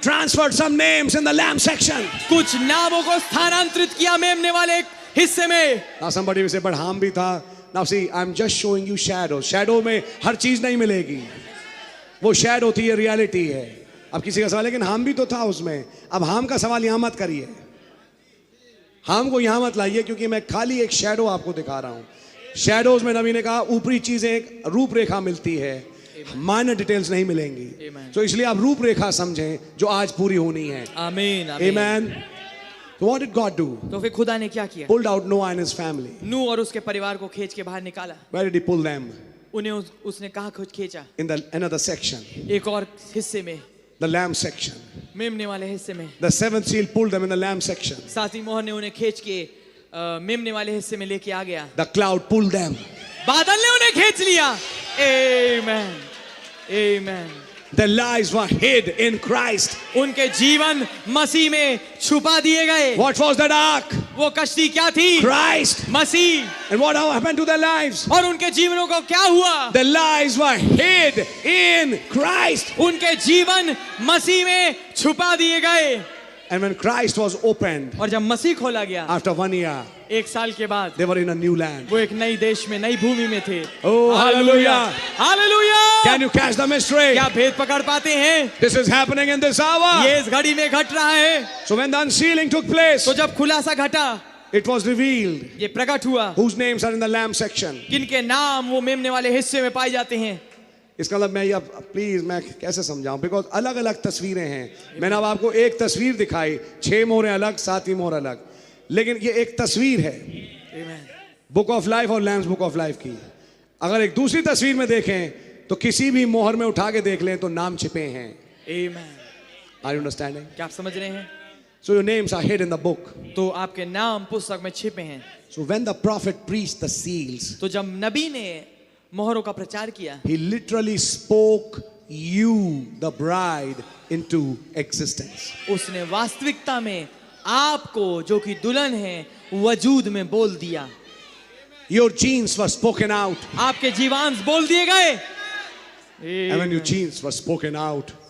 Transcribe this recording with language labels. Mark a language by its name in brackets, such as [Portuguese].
[English] Transferred some names in the lamb section. [Hindi] कुछ नामों को स्थानांतरित किया मेमने वाले हिस्से में। [English] Now somebody will say, but [Hindi] हम भी था. [English] Now see, I'm just showing you shadows. [Hindi] Shadow में हर चीज नहीं मिलेगी. वो shadow थी, ये reality है. अब किसी का सवाल है, लेकिन हम भी तो था उसमें. अब हम का सवाल यहाँ मत करिए. हम को यहाँ मत लाइए, क्योंकि मैं खाली एक shadow आपको दिखा रहा हूँ. Shadows में नबी ने कहा ऊपरी चीजें एक रूपरेखा मिलती है, माइनर डिटेल्स नहीं मिलेंगी. तो इसलिए आप रूपरेखा समझें जो आज पूरी होनी है. आमीन, [English] Amen. So what did God do? [Hindi] तो फिर खुदा ने क्या किया? [English] Pulled out Noah and his family. [Hindi] नूह और उसके परिवार को खींच के बाहर निकाला। [English] Where did he pull them? [Hindi] उन्हें उसने कहाँ खींचा? [English] In the another section, [Hindi] एक और हिस्से में, [English] the lamb section. [Hindi] मेमने वाले हिस्से में। [English] The seventh seal pulled them in the lamb section. [Hindi] 7वीं मोहर ने उन्हें खींच के मेमने वाले हिस्से में लेके आ गया। [English] The cloud pulled them. [Hindi] बादल ने उन्हें खींच लिया। [English] Amen. Amen. Their lives were hid in Christ. [Hindi] उनके जीवन मसीह में छुपा दिए गए। [English] What was that ark? [Hindi] वो कश्ती क्या थी? [English] Christ. [Hindi] Masih. [English] And what happened to their lives? [Hindi] और उनके जीवनों को क्या हुआ? [English] Their lives were hid in Christ. [Hindi] उनके जीवन मसीह में छुपा दिए गए। [English] And when Christ was opened [Hindi] और जब मसीह खोला गया [English] after 1 year, [Hindi] 1 साल के बाद [English] they were in a new land. [Hindi] वो एक नई देश में, नई भूमि में थे। [English] Oh, hallelujah. [Hindi] Hallelujah. [English] Can you catch the mystery? [Hindi] क्या भेद पकड़ पाते हैं? [English] This is happening in this hour. [Hindi] ये इस घड़ी में घट रहा है। [English] So when the unsealing took place, [Hindi] तो जब खुलासा घटा, [English] it was revealed [Hindi] ये प्रकट हुआ [English] whose names are in the lamb section. [Hindi] किनके नाम वो मेमने वाले हिस्से में पाए जाते हैं। इसका मतलब मैं ये प्लीज मैं कैसे समझाऊं, बिकॉज अलग अलग तस्वीरें हैं. मैंने अब आपको एक तस्वीर दिखाई, 6 मोहरें अलग, 7वीं मोहर अलग, लेकिन ये एक तस्वीर है बुक ऑफ लाइफ और लैम्स बुक ऑफ लाइफ की. अगर एक दूसरी तस्वीर में देखें तो किसी भी मोहर में उठा के देख लें तो नाम छिपे हैं. [English] Are you understanding? [Hindi] क्या आप समझ रहे हैं? [English] So your names are hid in the book. [Hindi] तो आपके नाम पुस्तक में छिपे हैं। [English] so when the prophet preached the seals, [Hindi] तो जब नबी ने मोहरों का प्रचार किया, [English] he literally spoke you the bride into existence. [Hindi] उसने वास्तविकता में आपको जो कि दुल्हन है वजूद में बोल दिया. [English] Your genes were spoken out. [Hindi] आपके जीवांश बोल दिए गए. [English] And when your genes were spoken out,